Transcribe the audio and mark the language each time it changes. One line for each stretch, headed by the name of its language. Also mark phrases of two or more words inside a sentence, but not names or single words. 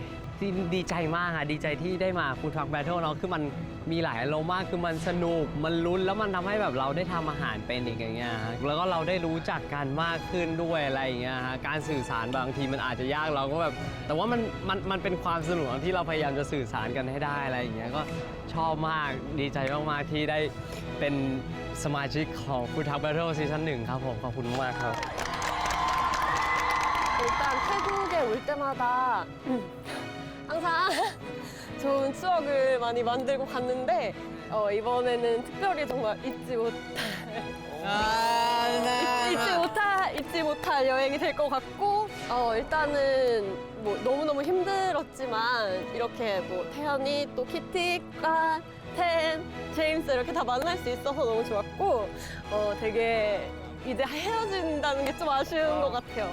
Thai: ดีใจมากค่ะดีใจที่ได้มา Food Truck Battle เนาะคือมันมีหลายอารมณ์มากคือมันสนุกมันลุ้นแล้วมันทำให้แบบเราได้ทำอาหารเป็นอีกอย่างเงี้ยแล้วก็เราได้รู้จักกันมากขึ้นด้วยอะไรอย่างเงี้ยฮะการสื่อสารบางทีมันอาจจะยากเราก็แบบแต่ว่ามันเป็นความสนุกที่เราพยายามจะสื่อสารกันให้ได้อะไรอย่างเงี้ยก็ชอบมากดีใจมากๆที่ได้เป็นสมาชิกของ Food Truck Battle ซีซั่น 1ครับผมขอบคุณมากครับ
Korean: 일단 태국에 올 때마다 항상 좋은 추억을 많이 만들고 갔는데 이번에는 특별히 정말 잊지 못할 여행이 될 것 같고 일단은 뭐 너무너무 힘들었지만 이렇게 뭐 태연이 또 키티가 텐, 제임스 이렇게 다 만날 수 있어서 너무 좋았고 되게 이제 헤어진다는 게 좀 아쉬운 것 같아요.